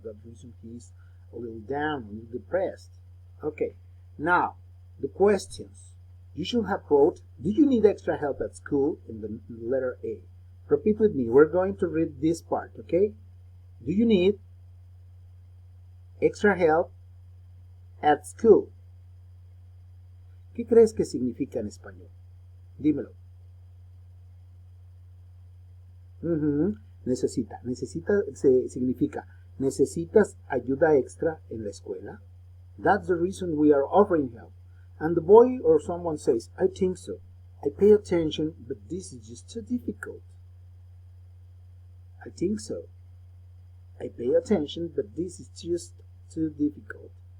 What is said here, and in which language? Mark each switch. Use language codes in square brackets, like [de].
[en] That reason he's a little down, a little depressed. Okay, now the questions. You should have wrote, do you need extra help at school in the letter A? Repeat with me. We're going to read this part, okay? Do you need extra help at school? [es] ¿Qué crees que significa en español? Dímelo. Necesita significa, ¿necesitas ayuda extra en la escuela? [en] That's the reason we are offering help. And the boy or someone says, I think so. I pay attention, but this is just too difficult. I think so. I pay attention, but this is just too difficult.